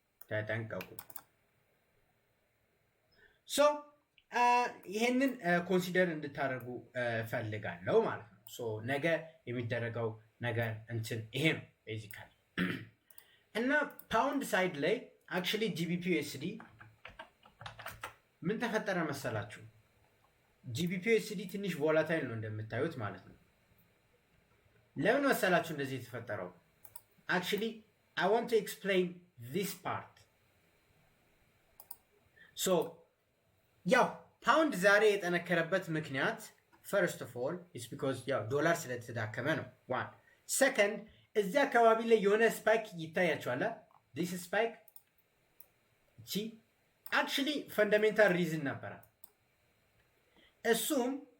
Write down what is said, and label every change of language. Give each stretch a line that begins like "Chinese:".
Amharic: ተጠንቀቁ ሶ ይሄንን ኮንሲደር እንድታደርጉ ፈልጋለሁ ማለት ነው ሶ ነገ የሚደረገው ነገር እንትን ይሄ ነው ቤዚካሊ እና ፓውንድ ሳይድ ላይ አክቹሊ ጂቢፒ ዩኤስዲ ምን ተፈጠረ መሰላችሁ ጂቢፒ ዩኤስዲ ትንሽ ቮላታይል ነው እንደምታዩት ማለት ነው ለምን መሰላችሁ እንደዚህ የተፈጠረው
English: actually I want to explain this part.
Amharic: So ያው ፓውንድ ዛሬ የጠነከረበት ምክንያት
English: first of all is because
Amharic: ያው ዶላር ስለተዳከመ ነው።
English: one second
Amharic: እዚህ አካባቢ ላይ የሆነ ስፓይክ ይታያቸዋል።
English: this spike
Amharic: እቺ
English: actually fundamental reason
Amharic: ነበረ። እሱም